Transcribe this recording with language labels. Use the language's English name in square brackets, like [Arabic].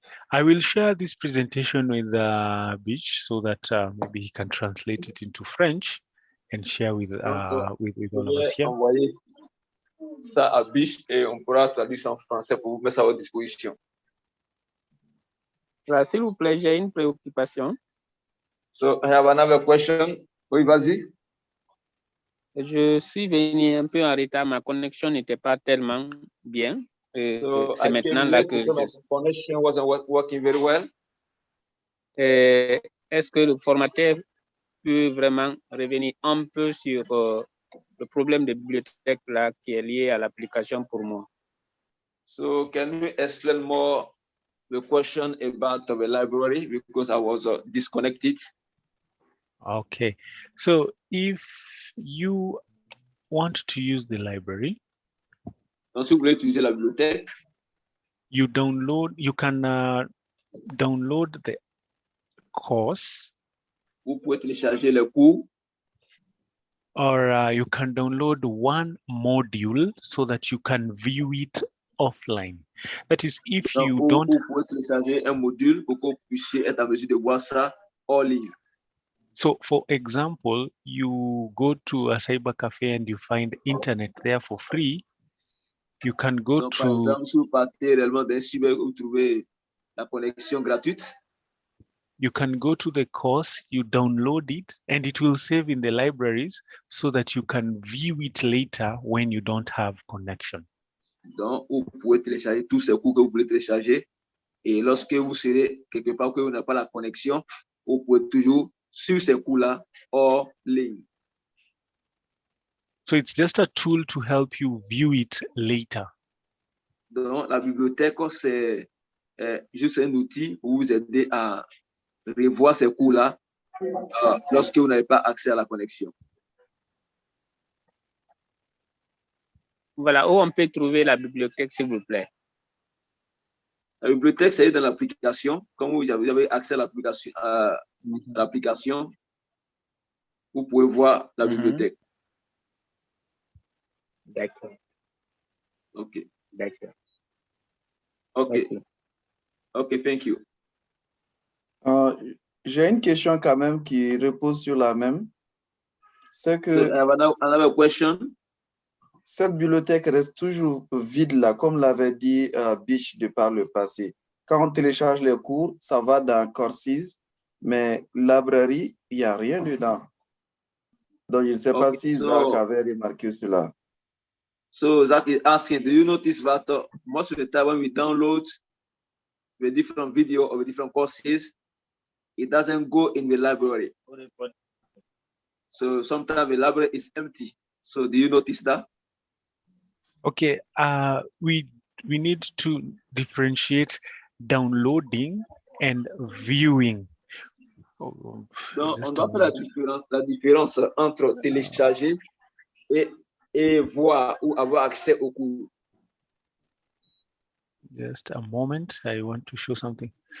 [English] I will share this presentation with Beach so that maybe he can translate it into French and share with all of us here. [French] Envoyer ça à Biche et on pourra traduire ça en français pour vous mettre à votre disposition. S'il vous plaît, j'ai une préoccupation. [English] So I have another question. [French] Oui, vas-y. Je suis venu un peu en retard, ma connexion n'était pas tellement bien. [English] So [French] c'est maintenant là que [English] my connection wasn't working very well. [French] Est-ce que le formateur peut vraiment revenir un peu sur le problème de bibliothèque là qui est lié à l'application pour moi? [English] So can you explain more the question about the library because I was disconnected? Okay, so if you want to use the library, [French] donc si vous voulez utiliser la bibliothèque, [English] you can download the course. [French] Vous pouvez télécharger le cours. [English] Or you can download one module so that you can view it offline. That is, if [French] donc, [English] you don't. [French] Vous pouvez télécharger un module pour que vous puissiez être en mesure de voir ça en ligne. [English] So, for example, you go to a cyber cafe and you find internet there for free. You can go [French] donc, [English] to. [French] Par exemple, si vous partez réellement d'un cyber où vous trouvez la connexion gratuite. [English] You can go to the course, you download it, and it will save in the libraries so that you can view it later when you don't have connection. [French] Donc, vous pouvez télécharger tous ces cours que vous voulez télécharger. Et lorsque vous serez quelque part que vous n'avez pas la connexion, vous pouvez toujours suivre ces cours-là hors ligne. [English] So it's just a tool to help you view it later. [French] Donc, la bibliothèque, c'est juste un outil pour vous aider à revoir ces cours-là lorsque vous n'avez pas accès à la connexion. Voilà, où on peut trouver la bibliothèque, s'il vous plaît? La bibliothèque, c'est dans l'application. Quand vous avez accès à l'application, vous pouvez voir la bibliothèque. D'accord. [English] OK. [French] D'accord. [English] OK. [French] Merci. [English] OK, thank you. [French] J'ai une question quand même qui repose sur la même. C'est que [English] Another question. [French] cette bibliothèque reste toujours vide là, comme l'avait dit Biche de par le passé. Quand on télécharge les cours, ça va dans Courses, mais librairie, il n'y a rien dedans. Donc, je ne sais pas si Zach avait remarqué cela. [English] So Zach is asking, do you notice that most of the time when we download the different video or the different courses, it doesn't go in the library. So sometimes the library is empty. So do you notice that? Okay, we need to differentiate downloading and viewing. [French] Donc, on doit faire la différence entre télécharger et voir ou avoir accès au cours. [English] Just a moment, I want to show something.